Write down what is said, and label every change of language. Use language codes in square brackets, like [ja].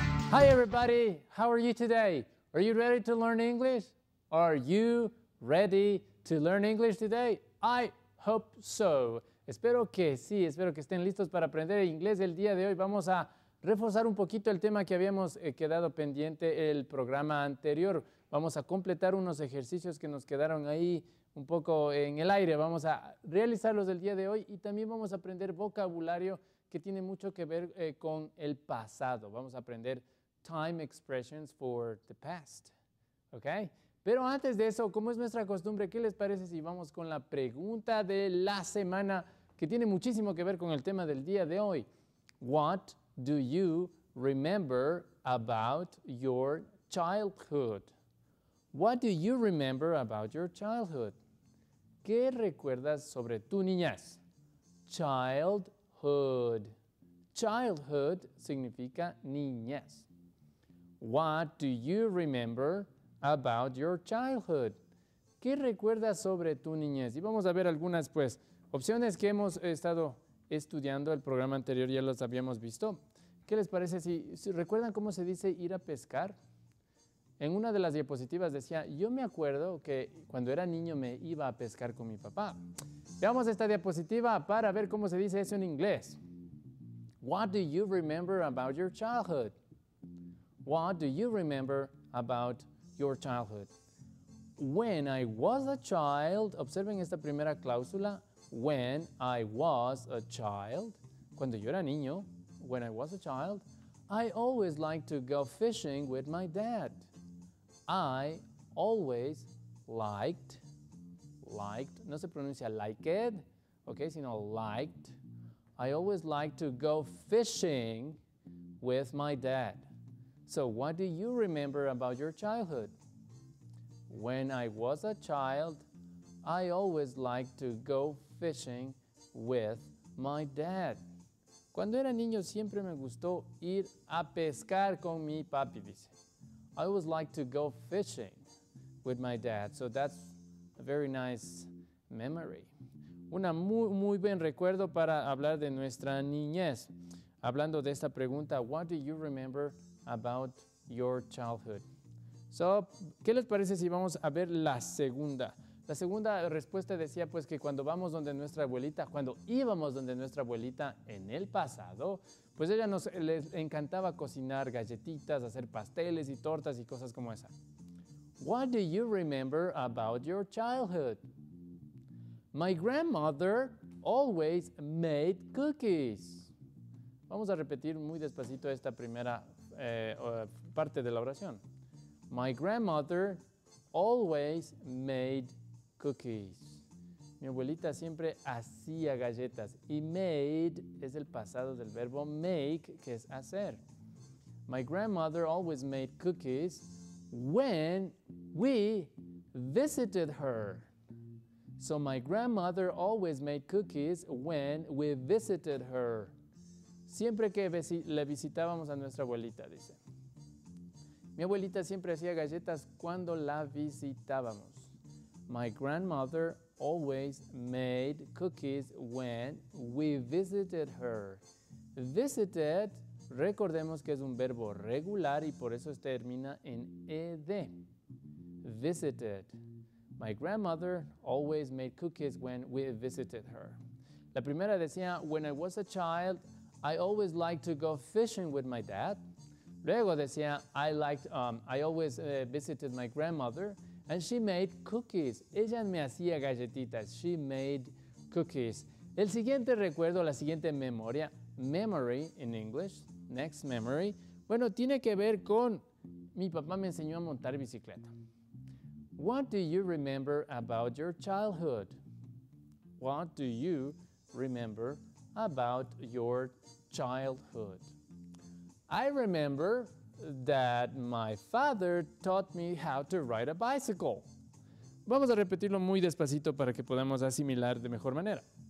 [en] Hi everybody, how are you today? Are you ready to learn English? Are you ready to learn English today? I hope so. [es] Espero que sí, espero que estén listos para aprender inglés el día de hoy. Vamos a reforzar un poquito el tema que habíamos quedado pendiente el programa anterior. Vamos a completar unos ejercicios que nos quedaron ahí un poco en el aire. Vamos a realizarlos el día de hoy y también vamos a aprender vocabulario que tiene mucho que ver con el pasado. Vamos a aprender [en] time expressions for the past. ¿Ok? [es] Pero antes de eso, como es nuestra costumbre, ¿qué les parece si vamos con la pregunta de la semana que tiene muchísimo que ver con el tema del día de hoy? [en] What do you remember about your childhood? What do you remember about your childhood? [es] ¿Qué recuerdas sobre tu niñez? Childhood. Childhood significa niñez. [en] What do you remember about your childhood? [es] ¿Qué recuerdas sobre tu niñez? Y vamos a ver algunas opciones que hemos estado estudiando. El programa anterior ya los habíamos visto. ¿Qué les parece si recuerdan cómo se dice ir a pescar? En una de las diapositivas decía, yo me acuerdo que cuando era niño me iba a pescar con mi papá. Veamos esta diapositiva para ver cómo se dice eso en inglés. [en] What do you remember about your childhood? What do you remember about your childhood? When I was a child, [es] observen esta primera cláusula, [en] when I was a child, [es] cuando yo era niño, [en] when I was a child, I always liked to go fishing with my dad. I always liked, [es] no se pronuncia [en] like it, okay, [es] sino [en] liked. I always liked to go fishing with my dad. So what do you remember about your childhood? When I was a child, I always liked to go fishing with my dad. [es] Cuando era niño siempre me gustó ir a pescar con mi papi, dice. [en] I always liked to go fishing with my dad. So that's a very nice memory. [es] Una muy buen recuerdo para hablar de nuestra niñez. Hablando de esta pregunta, [en] what do you remember about your childhood? [es] So, ¿qué les parece si vamos a ver la segunda? La segunda respuesta decía pues que cuando vamos donde nuestra abuelita, cuando íbamos donde nuestra abuelita en el pasado, pues ella les encantaba cocinar galletitas, hacer pasteles y tortas y cosas como esa. [en] What do you remember about your childhood? My grandmother always made cookies. [es] Vamos a repetir muy despacito esta primera parte de la oración. [en] My grandmother always made cookies. [es] Mi abuelita siempre hacía galletas. Y made es el pasado del verbo make, que es hacer. [en] My grandmother always made cookies when we visited her. So my grandmother always made cookies when we visited her. [es] Siempre que le visitábamos a nuestra abuelita, dice. Mi abuelita siempre hacía galletas cuando la visitábamos. [en] My grandmother always made cookies when we visited her. [es] Visited, recordemos que es un verbo regular y por eso termina en ed. [en] Visited. My grandmother always made cookies when we visited her. [es] La primera decía, [en] when I was a child, I always liked to go fishing with my dad. [es] Luego decía, [en] I always visited my grandmother and she made cookies. [es] Ella me hacía galletitas. [en] She made cookies. [es] El siguiente recuerdo, la siguiente memoria, [en] memory in English, next memory, [es] bueno, tiene que ver con mi papá me enseñó a montar bicicleta. [en] What do you remember about your childhood? What do you remember about your childhood? I remember that my father taught me how to ride a bicycle. [es] Vamos a repetirlo muy despacito para que podamos asimilar de mejor manera.